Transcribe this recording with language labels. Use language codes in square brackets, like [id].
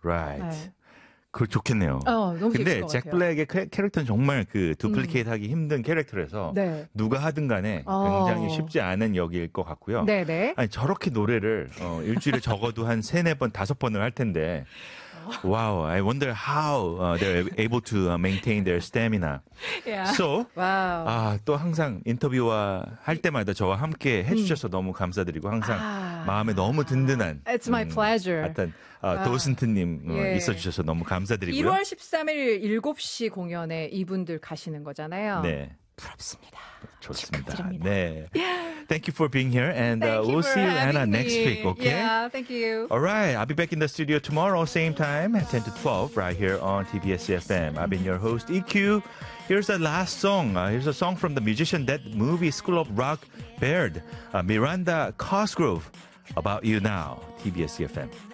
[ko] Right. 네. 그 좋겠네요. 너무 근데 잭 블랙의 캐릭터는 정말 그 두플리케이트 하기 힘든 캐릭터라서 네. 누가 하든 간에 굉장히 쉽지 않은 역일 것 같고요. 네네. 아니 저렇게 노래를 일주일에 적어도 한 세네 번 다섯 번을 할 텐데. [en] Wow, I wonder how they're able to maintain their stamina. Yeah. So, wow. [ko] 또 항상 인터뷰와 할 때마다 저와 함께 해주셔서 너무 감사드리고 항상 마음에 너무 든든한. [en] It's my pleasure. [ko] 하여튼 도슨트님 있어주셔서 너무 감사드리고요. 1월 13일 7시 공연에 이분들 가시는 거잖아요. 네. 부럽습니다. 좋습니다. 축하드립니다. 네. [en] Thank you for being here, and we'll see you, Anna, next week, okay? Yeah, thank you. All right, I'll be back in the studio tomorrow, same time, 10 to 12, right here on TBS FM. I've been your host, EQ. Here's the last song. Here's a song from the Musician Dead movie, School of Rock, Baird, Miranda Cosgrove, About You Now, TBS FM.